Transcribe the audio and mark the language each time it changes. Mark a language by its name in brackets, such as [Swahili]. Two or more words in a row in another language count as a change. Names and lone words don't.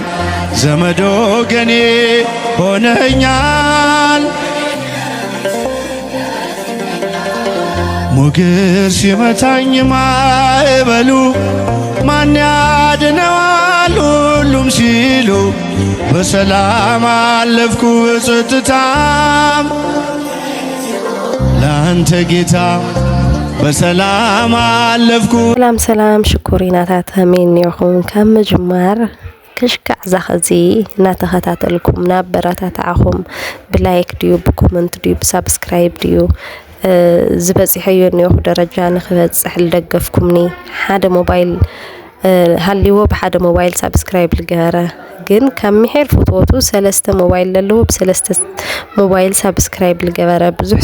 [Amharic] ዘመድ ወገኔ ሆነኛል ሞገስ ሲመታኝ ማዕበሉ ማን ያድነዋል ሁሉም ሲሉ በሰላም አለፍኩ በጸጥታም ላንተ ጌታ በሰላም አለፍኩ። [Tigrinya] ሰላም ሽኩሪናታት አሜን ይሁን። ከም ጅማር ክሽካዕ ዛኸዚ እናተኸታተልኩም ናበረታታኹም ብላይክ ድዩ ብኮመንት ድዩ ብሳብስክራይብ ድዩ ዝበጽሕዮ ነው ደረጃ ንኽበጽሕ ልደገፍኩምኒ ሓደ ሞባይል ሃሊዎ በሓደ ሞባይል ሳብስክራይብ ልገበረ ግን ከመሄር ፎቶቱ ሰለስተ ሞባይል ለለው በሰለስተ ሞባይል ሳብስክራይብ ልገበረ ብዙሕ